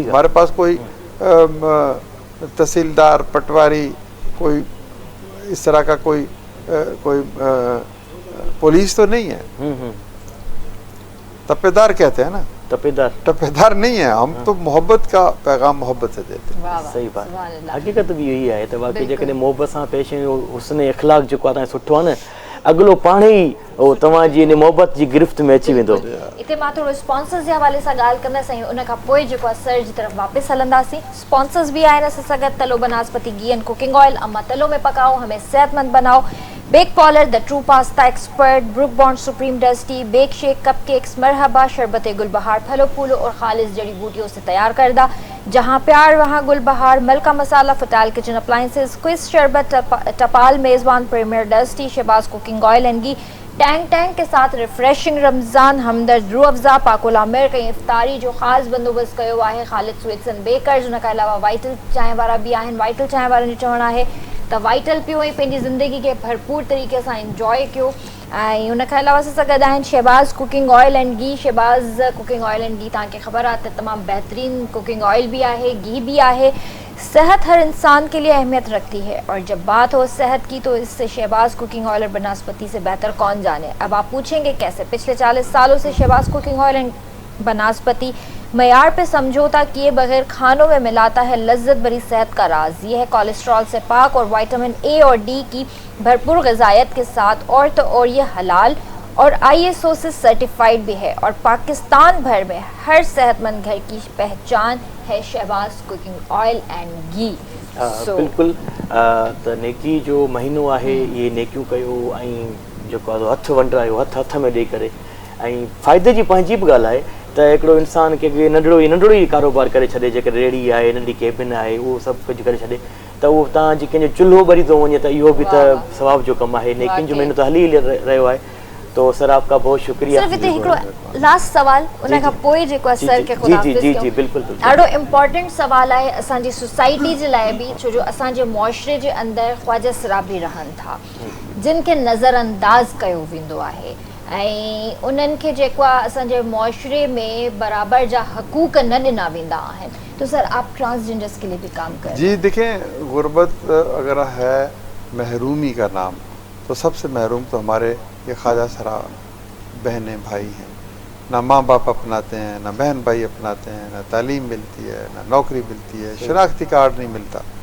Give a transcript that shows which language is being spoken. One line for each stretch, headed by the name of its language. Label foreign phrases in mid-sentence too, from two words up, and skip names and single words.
Urdu: ہمارے پاس کوئی تحصیلدار، پٹواری، کوئی اس طرح کا کوئی پولیس تو نہیں ہے. تپیدار کہتے ہیں نا، ٹپیدار نہیں ہے ہم، تو محبت کا پیغام محبت سے دیتے ہیں. صحیح بات. حقیقت بھی یہی ہے
Sindhi: त बाक़ी जेकॾहिं मोहब्बत सां पेश आहियूं, हुस्न इख़लाक़ जेको आहे तव्हांजो सुठो आहे न, अॻिलो पाण ई उहो तव्हांजी इन मोहब्बत जी गिरफ़्त में अची वेंदो। इते मां थोरो स्पॉन्सर्स जे हवाले सां ॻाल्हि कंदसि ऐं उन खां पोइ जेको आहे सर जी तरफ़ वापसि हलंदासीं। स्पॉन्सर्स भी आहिनि असां सां गॾु।
Urdu: تلو بناسپتی گھی اینڈ کوکنگ آئل، اماں تلو میں پکاؤ ہمیں صحت مند بناؤ. بیک پولر,
English: The True Pasta Expert,
Urdu: بروک بونڈ سپریم ڈسٹی، بیک شیک، کپ کیکس، مرحبا، شربت گلبہار پھلوں پھولوں اور خالص جڑی بوٹیوں سے تیار کردہ. جہاں پیار وہاں گلبہار، ملکہ مصالحہ، فٹال کچن اپلائنسز، کوئز شربت، ٹپال میزبان، پریمیئر ڈسٹی، شہباز کوکنگ آئل اینڈ گھی، ٹینک کے ساتھ ریفریشنگ رمضان، ہمدرد روح افزا، پاکولا مرک
Sindhi: ऐं इफ्तारी जो ख़ासि बंदोबस्त कयो आहे
Urdu: ख़ालिद स्वीट्स एंड बेकर्स।
Sindhi: उन खां अलावा वाइटल चांहि वारा बि आहिनि। वाइटल चांहि वारनि जो चवणु आहे त वाइटल पियो ऐं पंहिंजी ज़िंदगी खे भरपूर तरीक़े सां इंजॉय कयो। ऐं उन खां अलावा असां सां गॾु आहिनि शहबाज़ कुकिंग ऑयल एंड घी। शहबाज़
English: cooking oil
Sindhi: एंड घी तव्हांखे ख़बर आहे त तमामु बहितरीन कुकिंग ऑयल भी आहे, घी भी आहे।
Urdu: صحت ہر انسان کے لیے اہمیت رکھتی ہے اور جب بات ہو صحت کی تو اس سے شہباز کوکنگ آئل اور بناسپتی سے بہتر کون جانے. اب آپ پوچھیں گے کیسے? پچھلے 40 سالوں سے شہباز کوکنگ آئل اینڈ بناسپتی معیار پہ سمجھوتہ کیے بغیر کھانوں میں ملاتا ہے لذت بھری صحت کا راز. یہ ہے کولیسٹرول سے پاک اور وٹامن اے اور ڈی کی بھرپور غذائیت کے ساتھ، اور تو اور یہ حلال اور ISO سے سرٹیفائیڈ بھی ہے اور پاکستان بھر میں ہر صحت مند گھر کی پہچان ہے شہباز کوکنگ آئل اینڈ گھی. बिल्कुल।
Sindhi: त नेकी जो महीनो आहे, ये नेकियूं कयो ऐं जेको आहे हथ वंडरायो, हथ में ॾेई करे। ऐं फ़ाइदे जी पंहिंजी बि ॻाल्हि आहे त हिकिड़ो इंसान खे नंढड़ो ई कारोबार करे छॾे, जेकर रेड़ी आहे, नंढी केबिन आहे, उहो सभु कुझु करे छॾे त उहो तव्हांजी कंहिंजो चुल्हो ॿरी थो वञे त इहो बि त सवाब जो कमु आहे। नेकियुनि जो महीनो त हली रहियो आहे।
Urdu: تو سر آپ کا بہت شکریہ.
Sindhi: सिर्फ इते हिकिड़ो लास्ट सवाल उन खां पोइ जेको आहे सर खे
Urdu: خدا حافظ
Sindhi: कयूं। जी बिल्कुलु। ॾाढो इम्पोर्टेंट सवाल आहे असांजी सोसाइटी जे लाइ बि, छो जो असांजे मुआशरे जे अंदरि ख़्वाजा सराबी रहनि था जिन खे नज़रअंदाज़ कयो वेंदो आहे ऐं उन्हनि खे जेको आहे असांजे मुआशरे में बराबर जा हक़ूक़ न ॾिना वेंदा आहिनि।
Urdu: تو سر آپ ٹرانسجینڈرز کے لیے بھی کام کریں. جی دیکھیں، غربت اگر ہے محرومی کا نام، تو سب سے محروم تو ہمارے یہ خواجہ سرا بہنیں بھائی ہیں. نہ ماں باپ اپناتے ہیں، نہ بہن بھائی اپناتے ہیں، نہ تعلیم ملتی ہے، نہ نوکری ملتی ہے، شناختی کارڈ نہیں ملتا.